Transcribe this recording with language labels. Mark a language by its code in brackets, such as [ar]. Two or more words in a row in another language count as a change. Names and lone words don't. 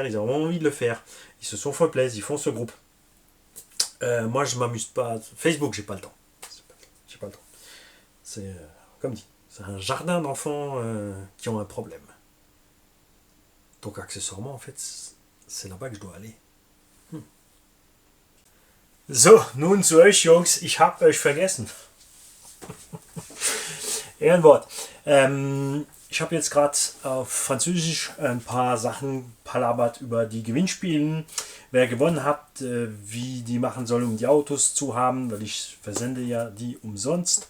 [fr] Ils ont envie de le faire. Ils se sont fait plaisir. Ils font ce groupe. Moi, je m'amuse pas. Facebook, j'ai pas le temps. J'ai pas le temps. C'est, comme dit, c'est un jardin d'enfants qui ont un problème. Donc accessoirement, en fait, c'est là-bas que je dois aller. [de] So, nun zu euch, Jungs. Ich hab euch vergessen. Ehrenwort. Ich habe jetzt gerade auf Französisch ein paar Sachen palabert über die Gewinnspielen. Wer gewonnen hat, wie die machen soll, um die Autos zu haben, weil ich versende ja die umsonst.